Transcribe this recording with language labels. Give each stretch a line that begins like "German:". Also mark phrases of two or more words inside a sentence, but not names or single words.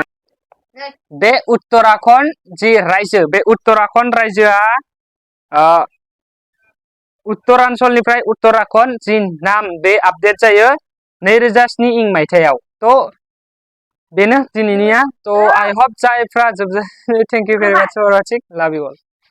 Bodo: बे उत्तराखन्ड जि रायजो बे उत्तराखन्ड रायजोआ उत्तरांचलनिफ्राय उत्तराखन्ड जि नाम बे आपडेट जायो 2007 इं मायथाइयाव तो बेनो दिनैनिया तो
English: I hope
Bodo: जायफ्रा जोबजासे
English: thank you very much for watching love you all.